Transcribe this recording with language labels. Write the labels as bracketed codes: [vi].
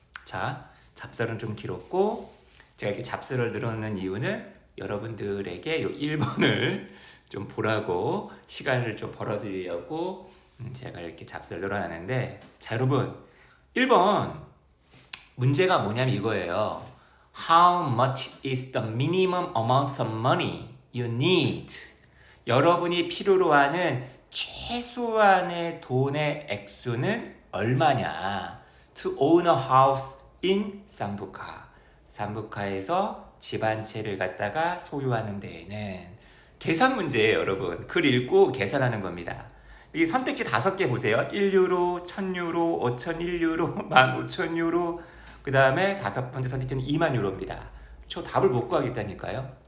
[ko] 자, 잡설은 좀 길었고, 제가 이렇게 잡설을 늘어놓는 이유는 여러분들에게 이 1번을 좀 보라고 시간을 좀 벌어드리려고 제가 이렇게 잡설을 늘어놨는데, 자, 여러분 1번 문제가 뭐냐면 이거예요. [en] How much is the minimum amount of money you need? [ko] 여러분이 필요로 하는 최소한의 돈의 액수는 얼마냐? [en] To own a house in 삼부카. [ko] 삼부카에서 집 한 채를 갖다가 소유하는 데에는. 계산 문제예요, 여러분. 글 읽고 계산하는 겁니다. 이 선택지 5개 보세요. 1유로, 1000유로, 5001유로, 15,000유로. 그 다음에 5번째 선택지는 2만 유로입니다. 저 답을 못 구하겠다니까요.